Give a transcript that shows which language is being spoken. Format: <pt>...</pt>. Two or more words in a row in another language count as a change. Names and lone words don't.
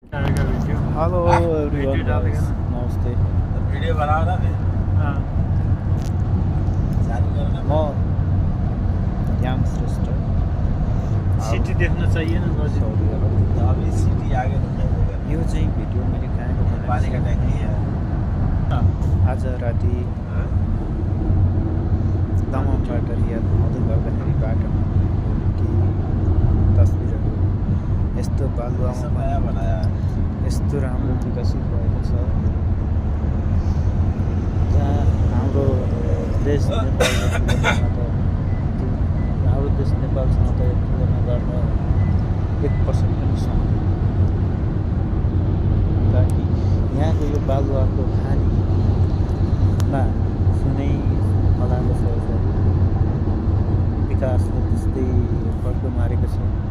<en>Hello everyone, नमस्ते।</en> <hi>वीडियो बना रहा है। हाँ, चालू करना</hi> <ne>म याम श्रेष्ठ सिटी देख्न चाहिए न बस सौदी अरब।</ne> <hi>तो अभी सिटी आगे तो</hi> <ne>यो चाहिँ भिडियो मैले कहाँको</ne> <hi>पानी का</hi> <ne>बनाएको</ne> <hi>टंकी है।</hi> <ne>छु। आज राति दमनबाट रियाद आउँदै गर्दाखेरि बाटोमा केही तस्बिरहरू यस्तो बालुवामा</ne> <hi>सब नया बनाया है।</hi> <ne>यस्तो राम्रो विकसित भएको छ, जहाँ हाम्रो देश नेपालसँग त यो तुलना गर्न 1% पनि सक्दैन। ताकि यहाँको यो बालुवाको खानीमा कुनै फलाएको छ, विकासले त्यस्तै फड्को मारेको छ।</ne>